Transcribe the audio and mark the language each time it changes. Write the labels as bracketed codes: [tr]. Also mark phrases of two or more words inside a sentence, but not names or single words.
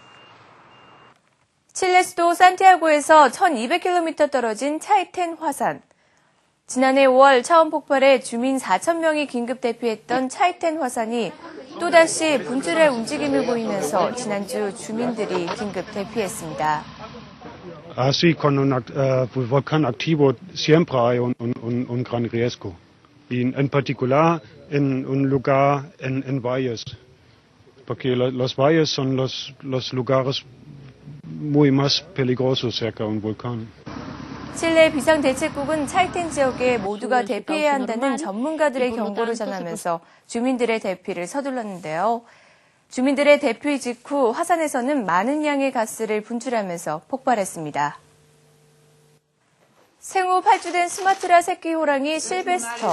[ko] 칠레 수도 산티아고에서 1200km 떨어진 차이텐 화산. 지난해 5월 처음 폭발해 주민 4,000명이 긴급 대피했던 차이텐 화산이 또다시 분출할 움직임을 보이면서 지난주 주민들이 긴급 대피했습니다. [es] Así con un volcán activo siempre hay un gran riesgo. Y en particular en un lugar en valles. Porque los valles son los lugares muy más peligrosos cerca de un volcán. [ko] 칠레 비상대책국은 차이텐 지역에 모두가 대피해야 한다는 전문가들의 경고를 전하면서 주민들의 대피를 서둘렀는데요. 주민들의 대피 직후 화산에서는 많은 양의 가스를 분출하면서 폭발했습니다. 생후 8주 된 수마트라 새끼 호랑이 실베스터.